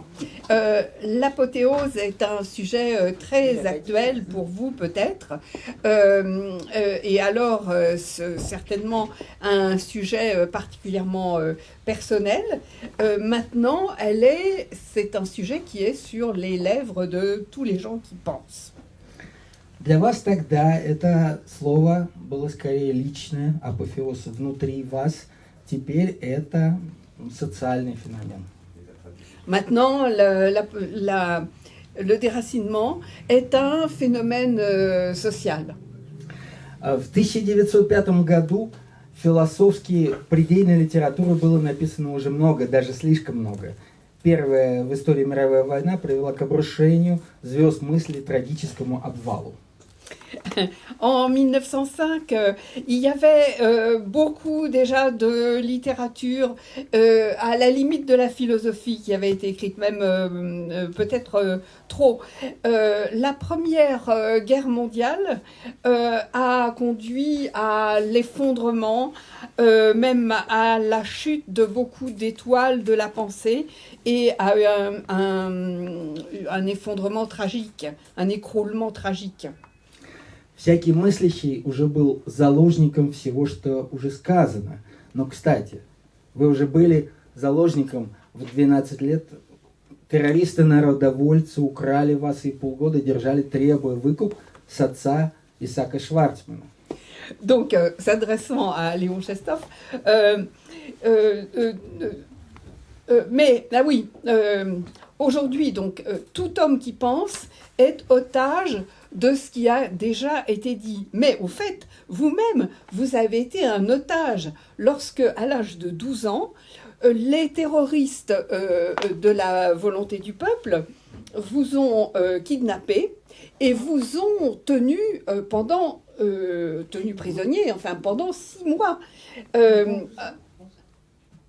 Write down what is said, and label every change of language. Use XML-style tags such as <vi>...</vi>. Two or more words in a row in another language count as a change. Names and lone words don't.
<fr>L'apothéose est un sujet très actuel pour vous peut-être, et alors certainement un sujet particulièrement personnel. Maintenant, c'est un sujet qui est sur les lèvres de tous les gens qui pensent.</fr> <ru>Для вас тогда это слово было скорее личное, апофеоз внутри вас. Теперь это социальный феномен.</ru> <fr>Maintenant, le déracinement est un phénomène social.</fr> <ru>В 1905 году философские предельной литературы было написано уже много, даже слишком много. Первая в истории мировая война привела к обрушению звезд мысли, трагическому обвалу.</ru> <fr>En 1905, il y avait beaucoup déjà de littérature à la limite de la philosophie qui avait été écrite, même peut-être trop. La Première Guerre mondiale a conduit à l'effondrement, même à la chute de beaucoup d'étoiles de la pensée et à un effondrement tragique, un écroulement tragique.</fr> <ru>Всякий мыслящий уже был заложником всего, что уже сказано. Но, кстати, вы уже были заложником в 12 лет. Террористы-народовольцы украли вас и полгода держали, требуя выкуп с отца Исаака Шварцмана.</ru> <fr>Donc, s'adressant à Léon Chestov, mais, aujourd'hui, donc, tout homme qui pense est otage de ce qui a déjà été dit. Mais au fait, vous-même, vous avez été un otage lorsque, à l'âge de 12 ans, les terroristes de la volonté du peuple vous ont kidnappé et vous ont tenu tenu prisonnier, enfin pendant 6 mois.</fr>